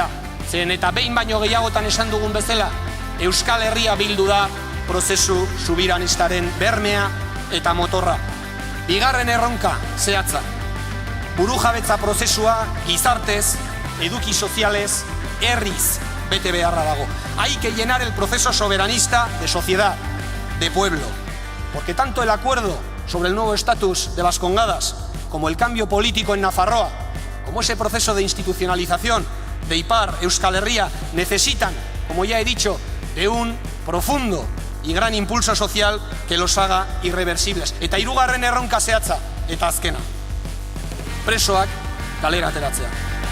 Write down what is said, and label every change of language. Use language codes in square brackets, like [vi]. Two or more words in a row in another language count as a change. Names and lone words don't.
[eu] Zen eta behin baino gehiagotan esan dugun bezala, Euskal Herria Bildu da prozesu subiranistaren bermea eta motorra. Bigarren erronka zehatza. Burujabetza prozesua gizartez, eduki sozialez, herriz bete beharra dago. [es] Hay que llenar el proceso soberanista de sociedad, de pueblo. Porque tanto el acuerdo sobre el nuevo estatus de las Congadas como el cambio político en Nafarroa, como ese proceso de institucionalización de Ipar Euskal Herria necesitan, como ya he dicho, de un profundo y gran impulso social que los haga irreversibles. [eu] Eta hirugarren erronka zehatza eta azkena. Presoak kalera ateratzea.